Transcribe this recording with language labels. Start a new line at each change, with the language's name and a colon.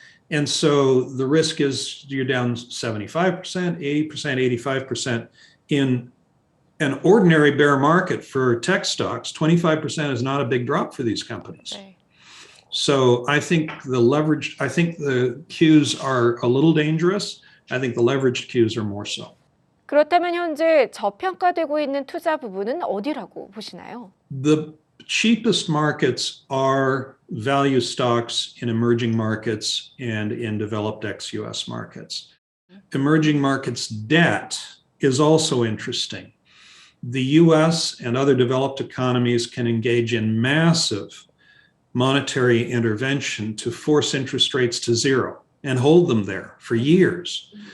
English: And so the risk is you're down 75%, 80%, 85%. In an ordinary bear market for tech stocks, 25% is not a big drop for these companies. 네. So I think the Qs are a little dangerous. I think the leveraged Qs are more so.
Korean: 그렇다면 현재 저평가되고 있는 투자 부분은 어디라고 보시나요?
English: The cheapest markets are value stocks in emerging markets and in developed ex-US markets. Emerging markets debt is also interesting. The US and other developed economies can engage in massive monetary intervention to force interest rates to zero and hold them there for years.